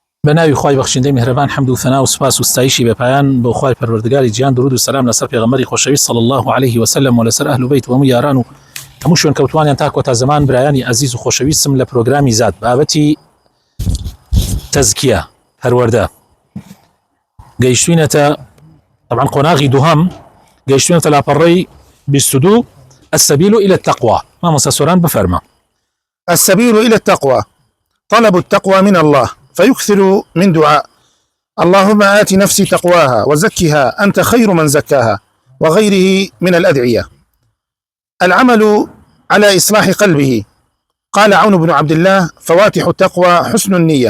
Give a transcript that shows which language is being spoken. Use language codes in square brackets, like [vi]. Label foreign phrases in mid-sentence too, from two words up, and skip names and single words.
[ckb] بناوی خوای بخشنده مهربان حمد و ثنا و سپاس و ستایشی به پایان بو خوای پروردگاری جهان درود و سلام لسر پیغمبری خوشویست [ar] صلی الله علیه و سلم [ckb] و لسر اهل بیت و همو یاران و همو شوێن کەوتوانیان تا کۆتا زەمان برایانی عزیز و خۆشەویستم لە پرۆگرامی زاد بابەتی تەزکیە هەروەردە گەیشتوینەتە طبعا قۆناغی دووهەم گەیشتوینەتە لاپەڕەی 22 [ar] السبيل إلى التقوى [ckb] مامۆستا سۆران بفەرمە. [ar] السبيل إلى التقوى طلب التقوى من الله فيكثر من دعاء اللهم آت نفسي تقواها وزكها أنت خير من زكاها وغيره من الأدعية. العمل على إصلاح قلبه قال عون بن عبد الله فواتح التقوى حسن النية.